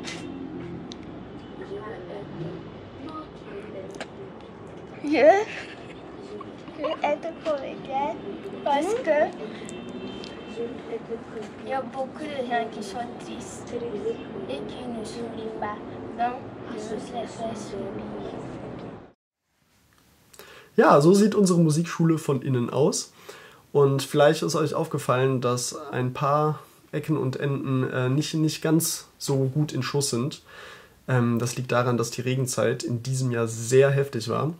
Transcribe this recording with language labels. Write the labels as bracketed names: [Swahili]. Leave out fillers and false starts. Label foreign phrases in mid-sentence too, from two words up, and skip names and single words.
[French] Je veux être comédienne parce que il y a beaucoup de gens qui sont tristes et qui ne sourient pas. Donc, je veux les faire sourire. [German] Ja, so sieht unsere Musikschule von innen aus. Und vielleicht ist euch aufgefallen, dass ein paar Ecken und Enden nicht ganz so gut in Schuss sind. Das liegt daran, dass die Regenzeit in diesem Jahr sehr heftig war.